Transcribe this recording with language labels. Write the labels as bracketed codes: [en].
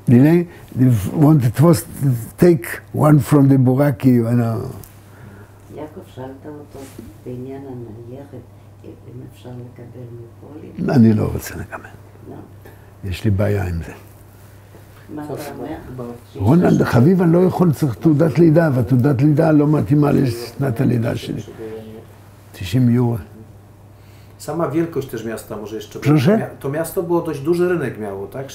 [en] The nail, they wanted to take one from the buraki, you know. [he] יעקב, שאלת אותו בעניין הניירת, אם אפשר לקבל מפולין? אני לא רוצה לקבל. לא. יש לי בעיה עם זה. מה אתה אומר? רונלד, חביב, אני לא יכול, צריך תעודת לידה, והתעודת לידה לא מתאימה לשנת הלידה שלי. 90 יורו. [pl] Sama wielkość też miasta może jeszcze... Proszę? To miasto było dość duży rynek miało, tak?